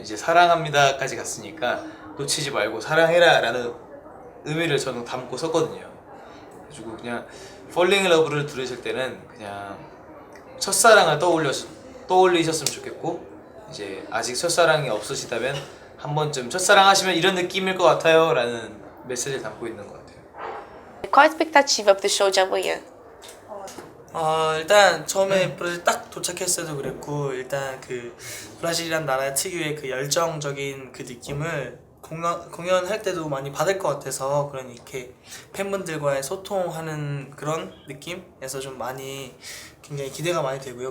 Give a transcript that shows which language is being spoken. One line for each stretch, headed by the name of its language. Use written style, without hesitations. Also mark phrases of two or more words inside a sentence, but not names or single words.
Korean: 이제 사랑합니다까지 갔으니까 놓치지 말고 사랑해라 라는 의미를 저는 담고 썼거든요. 그래가지고 그냥 Falling in Love를 들으실 때는 그냥 첫사랑을 떠올리셨으면 좋겠고 이제 a직 첫사랑이 없으시다면 한 번쯤 첫사랑 하시면 이런 느낌일 것 같아요 라는 메시지를 담고 있는 것 같아요.
Portuguese: Qual a expectativa pro show de amanhã?
Korean: 일단 처음에 브라질 딱 도착했을 때도 그랬고 일단 그 브라질이란 나라 특유의 그 열정적인 그 느낌을 공연할 때도 많이 받을 것 같아서 그런 이렇게 팬분들과의 소통하는 그런 느낌에서 좀 많이 굉장히 기대가 많이 되고요.